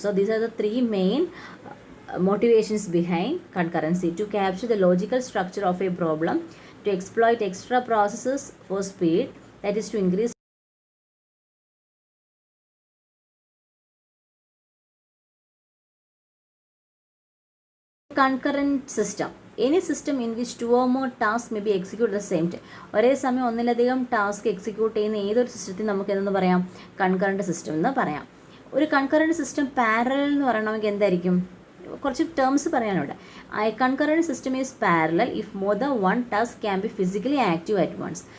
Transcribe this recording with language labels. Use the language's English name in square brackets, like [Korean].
[English] So these are the three main motivations behind concurrency: to capture the logical structure of a problem, to exploit extra processes for speed, that is to increase concurrent system. Any system in which two or more tasks may be executed at the same time. [Malayalam] ഒരേ സമയം ഒന്നിലധികം task execute ചെയ്യുന്ന ഏതൊരു സിസ്റ്റത്തിൽ നമുക്ക് എന്തെന്ന് പറയാം, concurrent system എന്ന് പറയാം. ഒരു കൺകറൻറ്റ് സിസ്റ്റം പാരലൽ എന്ന് പറയണമെങ്കിൽ എന്തായിരിക്കും, കുറച്ച് ടേംസ് പറയാനുണ്ട്. [English] Concurrent system is parallel if more than one task can be physically active at once.